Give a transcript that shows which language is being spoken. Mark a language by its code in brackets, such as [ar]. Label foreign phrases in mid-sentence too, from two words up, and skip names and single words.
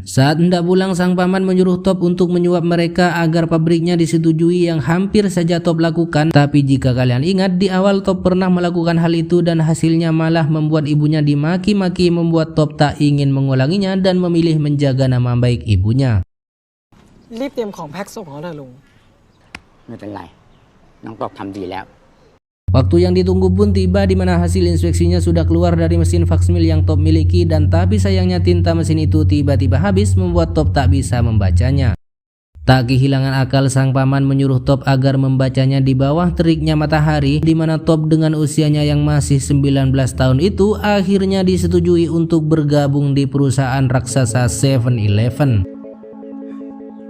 [id] Saat hendak pulang, sang paman menyuruh Top untuk menyuap mereka agar pabriknya disetujui yang hampir saja Top lakukan. Tapi jika kalian ingat, di awal Top pernah melakukan hal itu dan hasilnya malah membuat ibunya dimaki-maki, membuat Top tak ingin mengulanginya dan memilih menjaga nama baik ibunya. [th] รีบเตรียมของแพ็คส่งเขาเถอะลุง ไม่เป็นไร น้องตอบทำดีแล้ว [id] Waktu yang ditunggu pun tiba di mana hasil inspeksinya sudah keluar dari mesin faksmil yang Top miliki dan tapi sayangnya tinta mesin itu tiba-tiba habis membuat Top tak bisa membacanya. Tak kehilangan akal, sang paman menyuruh Top agar membacanya di bawah teriknya matahari, di mana Top dengan usianya yang masih 19 tahun itu akhirnya disetujui untuk bergabung di perusahaan raksasa 7-Eleven.